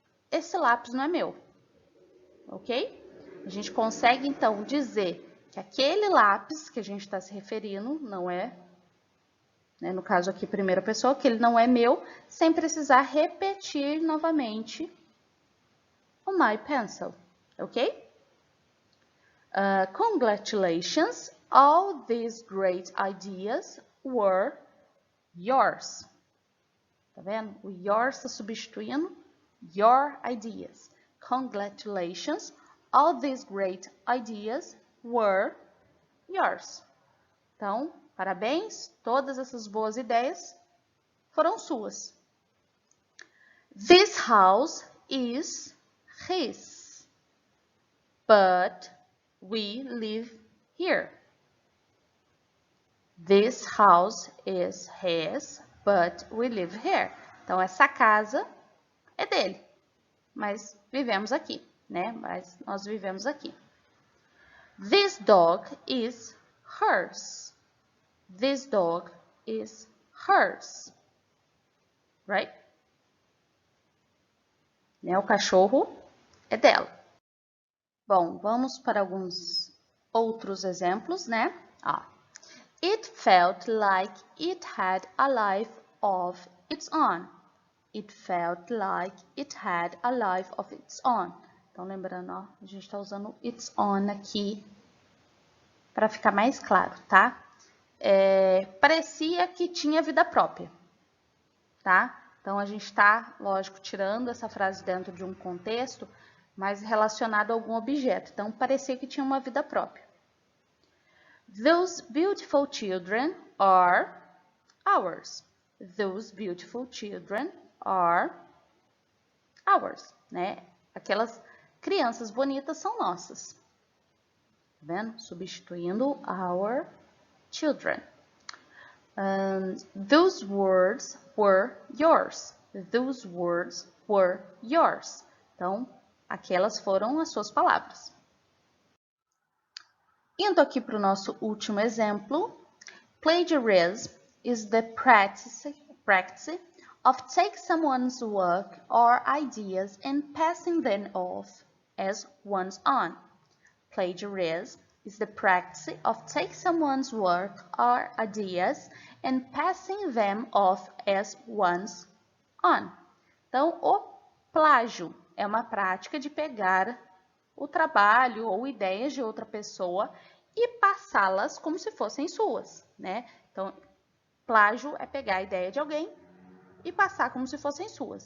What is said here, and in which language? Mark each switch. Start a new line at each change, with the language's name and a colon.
Portuguese: Esse lápis não é meu, ok? A gente consegue, então, dizer que aquele lápis que a gente está se referindo não é, né, no caso aqui, primeira pessoa, que ele não é meu, sem precisar repetir novamente o my pencil, ok?
English: Congratulations, all these great ideas were yours.
Portuguese: Tá vendo? O yours está substituindo your ideas.
English: Congratulations, all these great ideas were yours.
Portuguese: Então, parabéns, todas essas boas ideias foram suas.
English: This house is his, but we live here. This house is his, but we live here.
Portuguese: Então, essa casa é dele, mas vivemos aqui, né? Mas nós vivemos aqui.
English: This dog is hers. This dog is hers. Right?
Portuguese: Né? O cachorro é dela. Bom, vamos para alguns outros exemplos, né?
English: It felt like it had a life of its own. It felt like it had a life of its own.
Portuguese: Então, lembrando, ó, a gente está usando its own aqui para ficar mais claro, tá? Parecia que tinha vida própria, tá? Então, a gente está, lógico, tirando essa frase dentro de um contexto, mas relacionado a algum objeto. Então, parecia que tinha uma vida própria.
English: Those beautiful children are ours. Those beautiful children are ours, né?
Portuguese: Aquelas crianças bonitas são nossas. Tá vendo? Substituindo our children.
English: Those words were yours. Those words were yours.
Portuguese: Então, aquelas foram as suas palavras. Indo aqui para o nosso último exemplo,
English: plagiarism is the practice of taking someone's work or ideas and passing them off as one's own. Plagiarism is the practice of taking someone's work or ideas and passing them off as one's own.
Portuguese: Então, o plágio é uma prática de pegar o trabalho ou ideias de outra pessoa e passá-las como se fossem suas, né? Então, plágio é pegar a ideia de alguém e passar como se fossem suas.